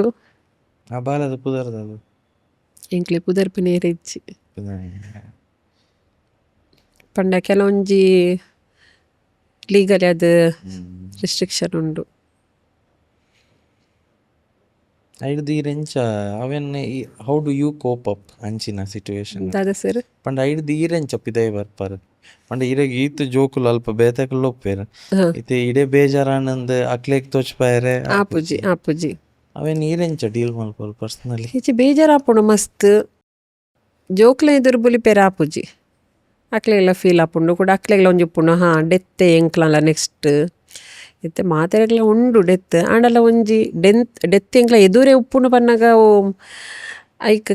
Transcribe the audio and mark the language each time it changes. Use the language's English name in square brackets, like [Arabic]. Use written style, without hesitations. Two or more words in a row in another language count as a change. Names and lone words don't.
[Tulu] ಆ ಬಾಲದ ಪುದರ್ದ ಎಂಕ್ಲೆ ಪುದರ್ಪು ನೇರೆ ಇಜ್ಜಿ ಪಂಡ ಕೆಲವೊಂಜಿ ಲೀಗಲ್ ಅದು ರಿಸ್ಟ್ರಿಕ್ಷನ್ ಉಂಡು ಐಡ್ದು ಈರೆಂಚ ಅವೆನ್ [English] how do you cope up [Tulu] ಅಂಚಿನ ಸಿಚುವೇಶನ್ ದಾದ ಸರ್ ಪಂಡ ಐಡ್ದು ಈರೆಂಚ ಪಿದೈ ಬರ್ಪಾರ ಪಂಡ ಇರೆಗ್ ಈತ್ ಜೋಕುಲು ಅಲ್ಪ ಬೇತಕುಲು ಒಪ್ಪೇರ ಇತ್ತೆ ಇಡೆ ಬೇಜಾರಾನಂದ್ ಅಕ್ಲೆಗ್ ತೋಚ್ಪಾಯರೆ ಆಪುಜಿ ಅವೆನ್ ಈರೆಂಚ ಡೀಲ್ ಮಲ್ಪಲ್ ಪರ್ಸನಲಿ ಈಚೆ ಬೇಜಾರಾಪುಂಡು ಮಸ್ತ್ ಜೋಕ್ಲ ಎದುರು ಬುಲಿಪೇರ ಆಪುಜಿ ಅಕ್ಲೆಗ್ಲ ಫೀಲ್ ಆಪುಂಡು ಕೂಡ ಅಕ್ಲೆಗ್ಲ ಒಂಜಿ ಉಪ್ಪುಂಡು ಡೆತ್ತೆ ಎಂಕ್ಲಲ್ಲ ನೆಕ್ಸ್ಟ್ ಇತ್ತೆ ಮಾತೆರೆಗ್ಲ ಉಂಡು ಡೆತ್ ಆಂಡಲ ಒಂಜಿ ಡೆತ್ ಎಂಕ್ಲ ಎದುರೇ ಉಪ್ಪುಂಡು ಪನ್ನಗ ಅವು ಐಕ್